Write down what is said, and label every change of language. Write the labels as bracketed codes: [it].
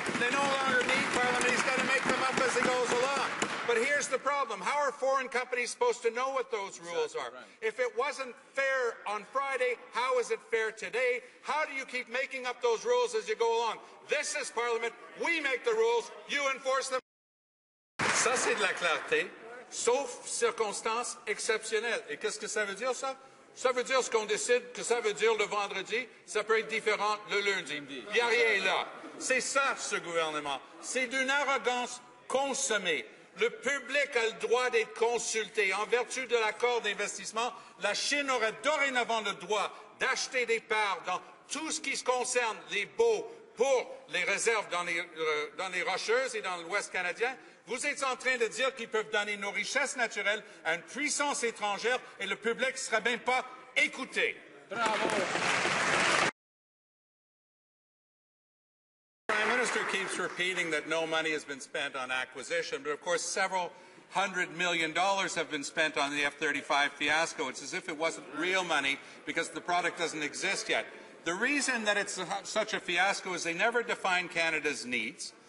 [en] They no longer need Parliament. He's going to make them up as he goes along. But here's the problem. How are foreign companies supposed to know what those rules are? If it wasn't fair on Friday, how is it fair today? How do you keep making up those rules as you go along? This is Parliament. We make the rules. You enforce them. [fr] Ça, c'est de la clarté, sauf circonstances exceptionnelles. Et qu'est-ce que ça veut dire, ça? Ça veut dire ce qu'on décide que ça veut dire le vendredi, ça peut être différent le lundi. Il n'y a rien là. C'est ça, ce gouvernement. C'est d'une arrogance consommée. Le public a le droit d'être consulté. En vertu de l'accord d'investissement, la Chine aurait dorénavant le droit d'acheter des parts dans tout ce qui se concerne les baux pour les réserves dans les Rocheuses et dans l'Ouest canadien. Vous êtes en train de dire qu'ils peuvent donner nos richesses naturelles à une puissance étrangère et le public ne serait même pas écouté. Bravo. [en] The Prime Minister keeps repeating that no money has been spent on acquisition, but of course several $100 million have been spent on the F-35 fiasco. It's as if it wasn't real money because the product doesn't exist yet. The reason that it's such a fiasco is they never defined Canada's needs.